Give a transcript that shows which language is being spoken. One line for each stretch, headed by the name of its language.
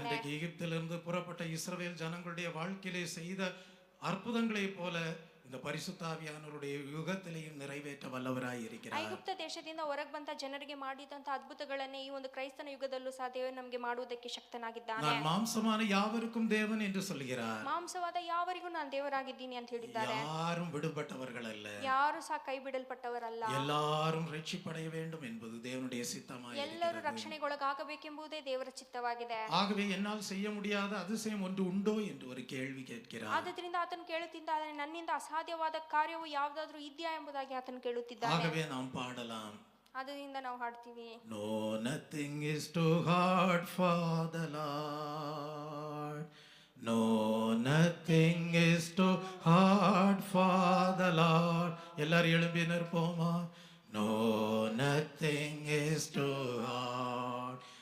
Tamil: அன்றைக்கு எகிப்திலிருந்து புறப்பட்ட இஸ்ரவேல் ஜனங்களுடைய வாழ்க்கையிலே செய்த அற்புதங்களைப் போல இந்த பரிசுத்த ஆவியானவருடைய யுகத்திலேயும் நிறைவேற்ற வல்லவராய் இருக்கிறார்.
Kannada: ಐಗುಪ್ತ ದೇಶದಿಂದ ಹೊರಗೆ ಬಂದ ಜನರಿಗೆ ಮಾಡಿದಂತ ಅದ್ಭುತಗಳನ್ನೇ ಈ ಒಂದು ಕ್ರೈಸ್ತನ ಯುಗದಲ್ಲೂ ಸಹ ದೇವರು ನಮಗೆ ಮಾಡುವುದಕ್ಕೆ ಶಕ್ತನಾಗಿದ್ದಾನೆ.
Tamil: நான் மாம்சமான யாவருக்கும் தேவன் என்று சொல்கிறார்.
Kannada: ಮಾಂಸವಾದ ಯಾವರಿಗೂ ನಾನು ದೇವರಾಗಿದ್ದೀನಿ ಅಂತ ಹೇಳಿದ್ದಾರೆ.
Tamil: யாரும் விடுபட்டவர்கள் அல்ல,
Kannada: ಯಾರು ಸಹ ಕೈ ಬಿಡಲ್ಪಟ್ಟವರಲ್ಲ,
Tamil: எல்லாரும் ரட்சிப்படைய வேண்டும் என்பது தேவனுடைய சித்தமாய்
Kannada: ಎಲ್ಲರೂ
Tamil: இருக்கிறது.
Kannada: ರಕ್ಷಣೆಗೊಳಗಾಗಬೇಕೆಂಬುದೇ ದೇವರ ಚಿತ್ತವಾಗಿದೆ.
Tamil: ஆகவே என்னால் செய்ய முடியாத அதிசயம் ஒன்று உண்டோ என்று ஒரு கேள்வி கேட்கிறார்.
Kannada: ಆದ್ದರಿಂದ ಆತನು ಕೇಳುತ್ತಿದ್ದಾನೆ, ನನ್ನಿಂದ ಅಸಾಧ್ಯವಾದ ಕಾರ್ಯವು ಯಾವುದಾದ್ರೂ ಇದೆಯಾ ಎಂಬುದಾಗಿ ಆತನು ಕೇಳುತ್ತಿದ್ದಾನೆ.
Tamil: ஆகவே நாம் பாடலாம்,
Kannada: ಅದರಿಂದ ನಾವು ಹಾಡ್ತೀವಿ,
English: No, nothing is too hard for the Lord. No, nothing is too hard for the Lord.
Tamil: எல்லாரும் எழும்பி நிற்போமா?
English: No, nothing is too hard.